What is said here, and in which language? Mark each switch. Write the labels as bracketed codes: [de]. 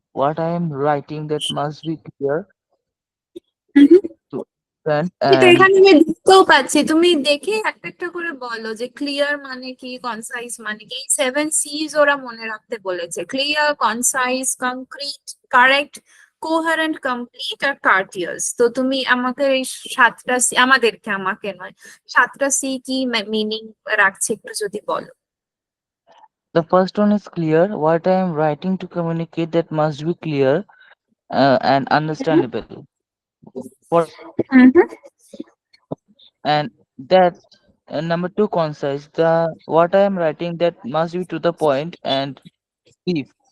[en] What I am writing that must be clear to understand. [bn] কিন্তু [en] And [bn] এখানে আমি দেখতেও পাচ্ছি, তুমি দেখে একটা একটা করে বলো যে ক্লিয়ার মানে কি, কনসাইজ মানে কি। এই 7 C's ওরা মনে রাখতে বলেছে, clear, concise, concrete, correct, কোহারেন্ট, complete আর কার্টিয়াস। তো তুমি আমাকে এই 7টা C, আমাকে নয়, 7টা C কি মিনিং রাখছে একটু যদি বলো। [en] the first one is clear. What I am writing to communicate that must be clear and understandable. For and that number 2, concise. The what I am writing that must be to the point and brief.